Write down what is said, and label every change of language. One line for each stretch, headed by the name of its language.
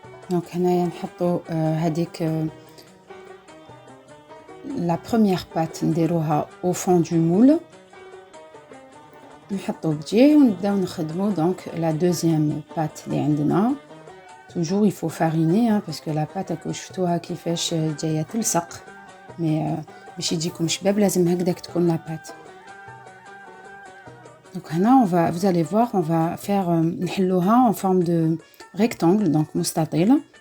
French: Donc
Arabic: هنايا نحطو هذيك
French: la première pâte
Arabic: نديروها
French: au fond du moule.
Arabic: نحطو بجيه ونبداو نخدمو
French: donc la deuxième pâte
Arabic: اللي عندنا.
French: Toujours il faut fariner parce que la pâte
Arabic: راكو شفتوها كيفاش جايه تلصق,
French: mais
Arabic: باش يجيكم شباب لازم هكذاك تكون
French: la pâte. Donc
Arabic: هنا
French: vous allez voir, on va faire
Arabic: نحلوها
French: en forme de rectangle, donc
Arabic: مستطيل.